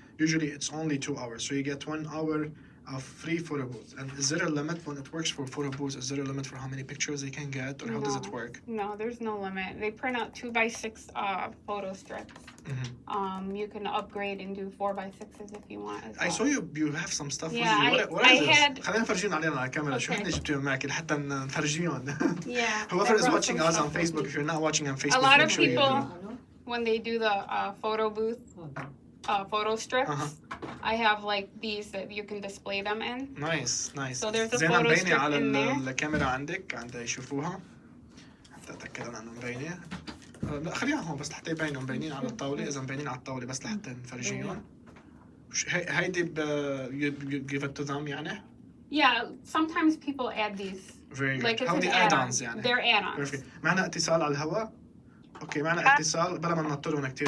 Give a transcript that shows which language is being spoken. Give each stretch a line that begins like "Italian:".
English: Usually it's only 2 hours, so you get 1 hour of free photo booth. And is there a limit when it works for photo booths? Is there a limit for how many pictures they can get, or how does it work? No, there's no limit. They print out 2x6 photo strips. You can upgrade and do 4x6s if you want as well. I saw you have some stuff with you. What is this?
Arabic: خلينا نفرجيهم علينا على الكاميرا. شو هن جبتيهم معك لحتى نفرجيهم.
English: Yeah. Whoever is watching us on Facebook, if you're not watching on Facebook, a lot of people when they do the photo booth photo strips, I have like these that you can display them in. Nice. So there's a photo strip
Arabic: على
English: in there.
Arabic: الكاميرا عندك يشوفوها حتى اتاكد انها مبينه. لا خليها هون بس لحتى يبينوا مبينين على الطاوله. اذا مبينين على الطاوله بس لحتى نفرجيهم. هيدي
English: you give it to them يعني. Yeah, sometimes people add these. Very good. Like it's
Arabic: هودي add-ons يعني.
English: They're add-ons.
Arabic: Perfect. معنا اتصال على الهواء. اوكي معنا اتصال بلا ما ننطرهم كثير.